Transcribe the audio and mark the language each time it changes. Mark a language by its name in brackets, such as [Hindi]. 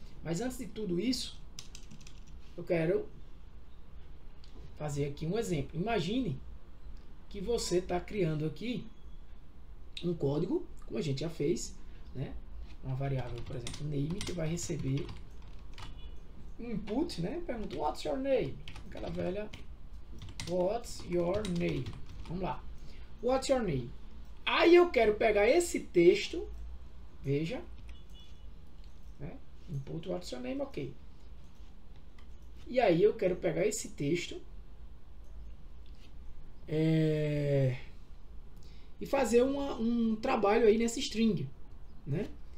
[Portuguese] Mas antes de tudo isso, eu quero fazer aqui um exemplo. Imagine que você está criando aqui um código, como a gente já fez, né? Uma variável, por exemplo, name, que vai receber um input, né? Pergunta, [English] what's your name? [Portuguese] Aquela velha, [English] what's your name? [Portuguese] Vamos lá. [English] What's your name? [Portuguese] Aí eu quero pegar esse texto, veja, né? Input, [English] what's your name? [Portuguese] Ok. E aí eu quero pegar esse texto e fazer um trabalho aí nessa string, né?